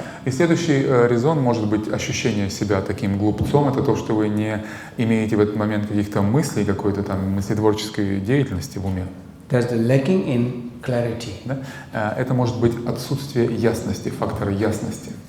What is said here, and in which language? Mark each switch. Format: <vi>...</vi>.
<ru>И следующий резон может быть ощущение себя таким глупцом. Это то, что вы не имеете в этот момент каких-то мыслей, какой-то там мыслетворческой деятельности в уме.</ru> <en>There's the lacking in clarity.</en> <ru>Да? Это может быть отсутствие ясности, фактора ясности.</ru>